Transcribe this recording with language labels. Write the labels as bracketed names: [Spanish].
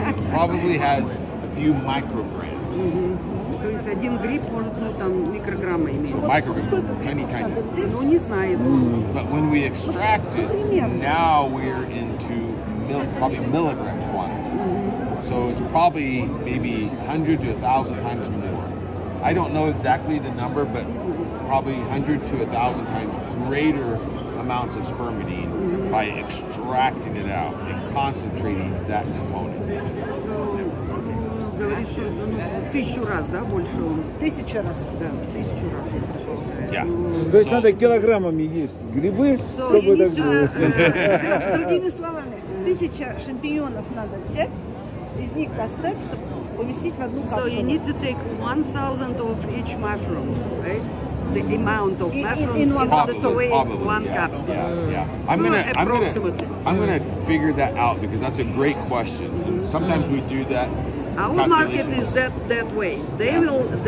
[English] probably has a few micrograms. [Russian] То есть один гриб может, ну, там, микрограмма иметь. [English] So micrograms, tiny. [Russian] Ну, не знает. [English] But when we extract it, now we're into probably milligram quantities. So it's probably maybe 100 to 1,000 times more. I don't know exactly the number, but probably 100 to 1,000 times greater amounts of spermidine by extracting it out and concentrating that component. So, [Russian] говорит, что 1000 раз, да, больше он. 1000 раз. Да, 1000 раз. [English] Yeah. [Russian] То есть надо килограммами есть грибы, чтобы так было. Другими словами, 1000 шампиньонов надо взять, из них достать, чтобы поместить в одну капсулу. [English] So you need to take 1000 of each mushrooms, right? The amount of mushrooms in order to weigh one capsule. Yeah. I'm gonna figure that out because that's a great question. And sometimes we do that. Our market is that way. They will.